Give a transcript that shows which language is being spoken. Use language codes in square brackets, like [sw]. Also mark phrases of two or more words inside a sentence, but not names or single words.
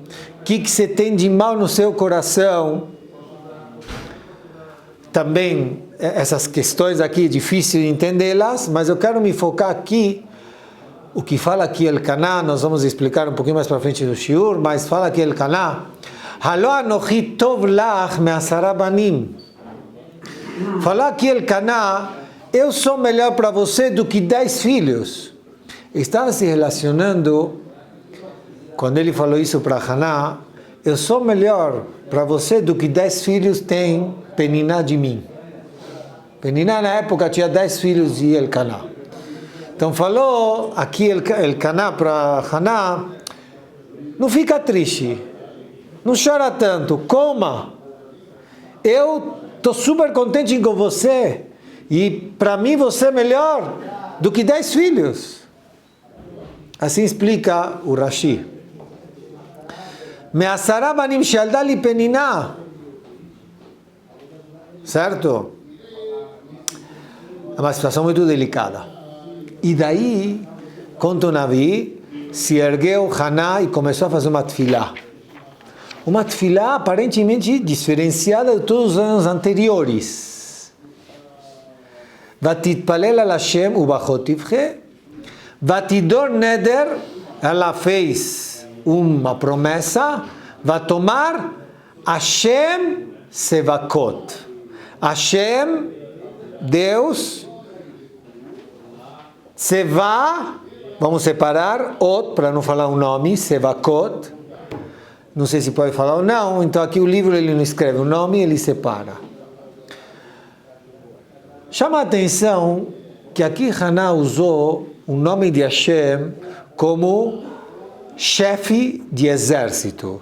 [pt] O que você tem de mal no seu coração? Também essas questões aqui é difícil de entendê-las, mas eu quero me focar aqui. O que fala aqui Elkanah, nós vamos explicar um pouquinho mais para frente do shiur, mas fala aqui Elkanah: [he] הלוא אנכי טוב לך מעשרה בנים. [pt] Fala aqui Elkanah: eu sou melhor para você do que 10 filhos. Estava se relacionando, quando ele falou isso para Haná, eu sou melhor para você do que 10 filhos tem Peninnah de mim. Peninnah na época tinha 10 filhos de Elkanah. Então falou aqui Elkanah para Haná: não fica triste, não chora tanto, coma. Eu estou super contente com você, e para mim você é melhor do que 10 filhos. Assim explica o Rashi. [he] מעשרה בנים שילדה לי Peninnah. [pt] Certo? É uma situação muito delicada. E daí, conta o Navi, se ergueu Haná e começou a fazer uma tefilá. Uma tefilá aparentemente diferenciada de todos os anos anteriores. [he] ותתפלל על השם ובכה תבכה. ותדר נדר, [pt] ela fez uma promessa. [he] ותאמר השם צבאות. [pt] Hashem, Deus, Seva, vamos separar, Ot, para não falar o nome, Sevakot. Não sei se pode falar ou não, então aqui o livro ele não escreve o nome, ele separa. Chama a atenção que aqui Haná usou o nome de Hashem como chefe de exército.